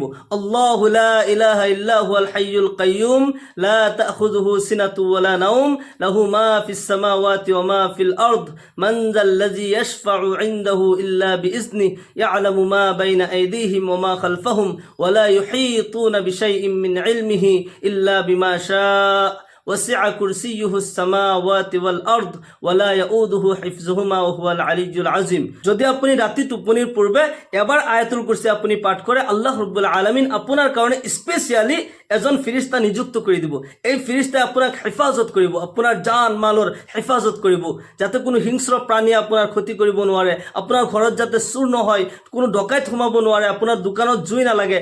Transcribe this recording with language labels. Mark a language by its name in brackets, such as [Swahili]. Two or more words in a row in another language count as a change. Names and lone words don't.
[Arabic] الله لا إله إلا هو الحي القيوم لا تأخذه سنة ولا نوم له ما في السماوات وما في الأرض من ذا الذي يشفع عنده إلا بإذنه يعلم ما بين أيديهم وما خلفهم ولا يحيطون بشيء من علمه إلا بما شاء وسع كرسيه السماوات والارض ولا يؤوده حفظهما وهو العلي العظيم। [Assamese] যদি আপুনি ৰাতি টোপনিৰ পূৰ্বে এবাৰ আয়াতুল কুৰসী আপুনি পাঠ কৰে, আল্লাহ ৰাব্বুল আলামিন আপোনাৰ কাৰণে স্পেশালি এজন ফেৰেশতা নিযুক্ত কৰি দিব। এই ফেৰেশতাই আপোনাক হেফাজত কৰিব, আপোনাৰ জান মালৰ হেফাজত কৰিব, যাতে কোনো হিংস্ৰ প্ৰাণী আপোনাৰ ক্ষতি কৰিব নোৱাৰে, আপোনাৰ ঘৰত যাতে চুৰ নহয়, কোনো ডকাইত সোমাব নোৱাৰে, আপোনাৰ দোকানত জুই নালাগে।